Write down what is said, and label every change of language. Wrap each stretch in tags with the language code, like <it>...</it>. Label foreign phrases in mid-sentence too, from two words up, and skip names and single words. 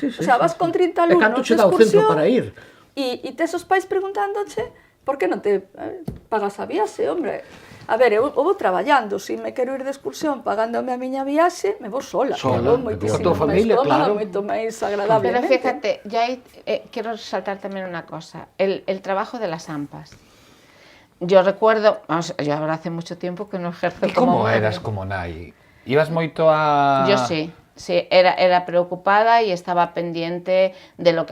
<es>Sí, sí, O sea, vas sí, con sí. 30</es> <gl>E alumnos canto de che dá o centro excursión para ir? e tes os pais preguntándoche por que non te pagas a viaxe, hombre. A ver, eu vou traballando, se me quero ir de excursión pagándome a miña viaxe, me vou sola. Sola, Eu vou coa moitísimo tua familia, máis cómoda, claro. moito máis</gl> <es>Pero</es> <gl>agradablemente.</gl> <es>fíjate, ya hay, quiero resaltar también una cosa, el trabajo de las AMPAs. Yo recuerdo, vamos, yo ahora hace mucho tiempo que no ejerzo</es> <gl>E como</gl> <es>como madre.</es> <gl>eras como nai? Ibas moito a...</gl> <es>Yo sí, era preocupada y estaba pendiente de lo que</es>